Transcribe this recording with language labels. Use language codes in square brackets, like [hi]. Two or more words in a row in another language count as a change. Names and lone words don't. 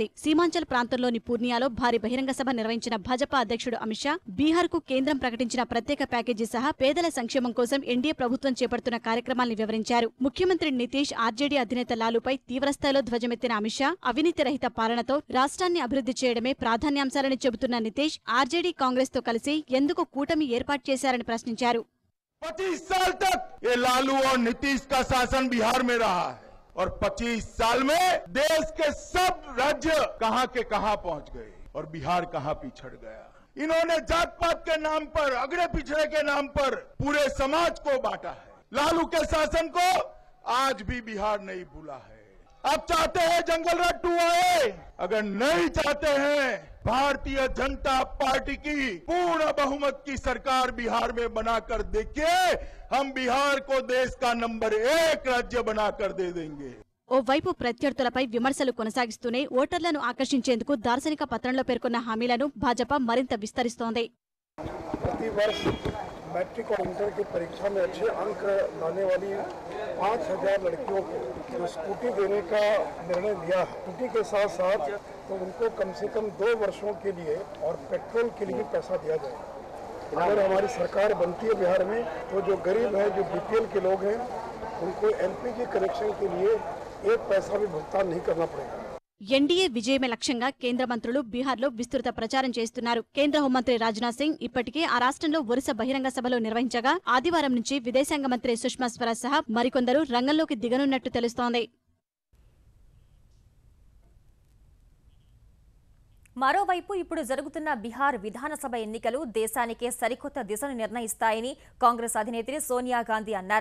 [te] సీమాంచల్ ప్రాంతంలోని పూర్నియాలో భారీ బహిరంగ సభ నిర్వహించిన భాజపా అధ్యక్షుడు అమిత్ షా బీహార్ కు కేంద్రం ప్రకటించిన ప్రత్యేక ప్యాకేజీ సహా పేదల సంక్షేమం కోసం ఎన్డీఏ ప్రభుత్వం చేపడుతున్న కార్యక్రమాల్ని వివరించారు. ముఖ్యమంత్రి నితీష్, ఆర్జేడీ అధినేత లాలుపై తీవ్రస్థాయిలో ధ్వజమెత్తిన అమిత్ షా అవినీతి రహిత పాలనతో రాష్ట్రాన్ని అభివృద్ధి చేయడమే ప్రాధాన్యాంశాలని చెబుతున్న నితీష్ ఆర్జేడీ కాంగ్రెస్ తో కలిసి ఎందుకు కూటమి ఏర్పాటు చేశారని ప్రశ్నించారు. [hi] 25 साल तक ये लालू और नीतीश का शासन बिहार में रहा है और 25 साल में देश के सब राज्य कहां के कहां पहुंच गए और बिहार कहां पिछड़ गया। इन्होंने जात पात के नाम पर, अगड़े पिछड़े के नाम पर पूरे समाज को बांटा है। लालू के शासन को आज भी बिहार नहीं भूला है। अब चाहते हैं जंगल राज 2 आए, अगर नहीं चाहते हैं भारतीय जनता पार्टी की पूर्ण बहुमत की सरकार बिहार में बनाकर देखिए, हम बिहार को देश का नंबर 1 राज्य बनाकर दे देंगे। [te] ఓవైపు ప్రత్యర్థులపై విమర్శలు కొనసాగిస్తూనే ఓటర్లను ఆకర్షించేందుకు దార్శనిక పత్రంలో పేర్కొన్న హామీలను భాజపా మరింత విస్తరిస్తోంది. [hi] मैट्रिक और इंटर की परीक्षा में अच्छे अंक लाने वाली 5,000 लड़कियों को जो स्कूटी देने का निर्णय लिया है, स्कूटी के साथ साथ तो उनको कम से कम 2 वर्षों के लिए और पेट्रोल के लिए पैसा दिया जाए। अगर हमारी सरकार बनती है बिहार में तो जो गरीब हैं, जो बीपीएल के लोग हैं, उनको [en] LPG connection [hi] के लिए 1 पैसा भी भुगतान नहीं करना पड़ेगा। [te] ఎన్డీఏ విజయమే లక్ష్యంగా కేంద్ర మంత్రులు బీహార్లో విస్తృత ప్రచారం చేస్తున్నారు. కేంద్ర హోంమంత్రి రాజ్నాథ్ సింగ్ ఇప్పటికే ఆ రాష్ట్రంలో వరుస బహిరంగ సభలు నిర్వహించగా ఆదివారం నుంచి విదేశాంగ మంత్రి సుష్మా స్వరాజ్ సహా మరికొందరు రంగంలోకి దిగనున్నట్టు తెలుస్తోంది. మరోవైపు ఇప్పుడు జరుగుతున్న బీహార్ విధానసభ ఎన్నికలు దేశానికే సరికొత్త దిశను నిర్ణయిస్తాయని కాంగ్రెస్ అధినేత్రి సోనియా గాంధీ అన్నారు.